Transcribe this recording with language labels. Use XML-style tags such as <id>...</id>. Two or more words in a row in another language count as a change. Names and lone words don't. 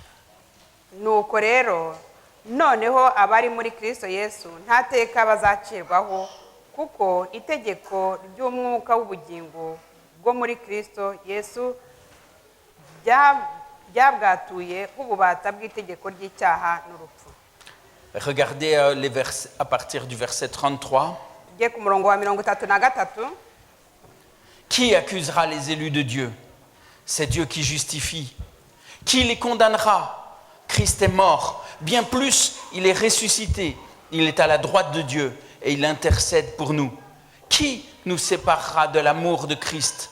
<rw>Nuko rero noneho abari muri Kristo Yesu nta teka bazacirwaho kuko itegeko ry'umwuka w'ubugingo bwo muri Kristo Yesu byabwatuye ububata bw'itegeko ry'icyaha n'urupfu.</rw> <fr>Regardez les versets à partir du verset 33.</fr> <rw>Ku murongo wa 33.</rw> <fr>Qui accusera les élus de Dieu? C'est Dieu qui justifie. Qui les condamnera? Christ est mort. Bien plus, il est ressuscité. Il est à la droite de Dieu et il intercède pour nous. Qui nous séparera de l'amour de Christ?</fr>